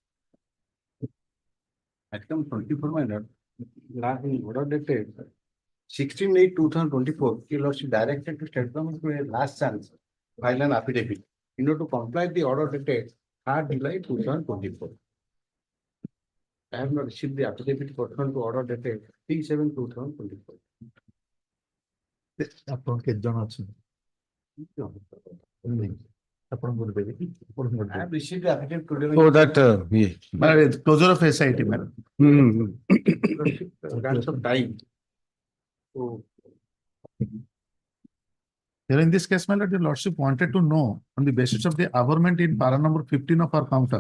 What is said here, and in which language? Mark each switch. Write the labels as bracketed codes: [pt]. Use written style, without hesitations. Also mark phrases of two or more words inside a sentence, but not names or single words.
[en] Item 24, my lord. Last order dated 16/8/2024. He was directed to State Government to a last chance file an affidavit in order to comply the order dated 3rd July 2024. I have not received the affidavit pursuant to order dated 3/7/2024. [or] ଆପଣ କେତେ ଜଣ ଅଛନ୍ତି? ଆପଣଙ୍କର ଦେବେ କି? [en] I have received the affidavit today. So that, Closure of SIT, madam. Grants of time. So, Here in this case, my lord, the lordship wanted to know on the basis of the averment in para number 15 of our counter.